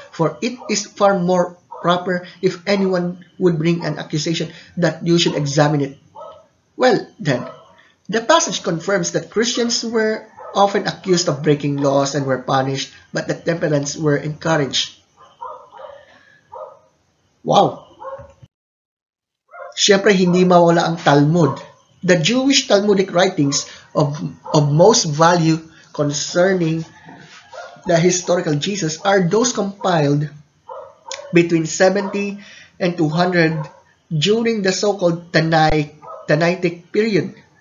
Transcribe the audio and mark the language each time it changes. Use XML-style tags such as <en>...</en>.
<en>For it is far more proper if anyone would bring an accusation that you should examine it. Well, then, the passage confirms that Christians were often accused of breaking laws and were punished, but that temperance were encouraged. Wow!</en> <tl>Siyempre, hindi mawala ang Talmud.</tl> <en>The Jewish Talmudic writings of most value concerning the historical Jesus are those compiled between 70 and 200 during the so-called Tannaitic period.</en>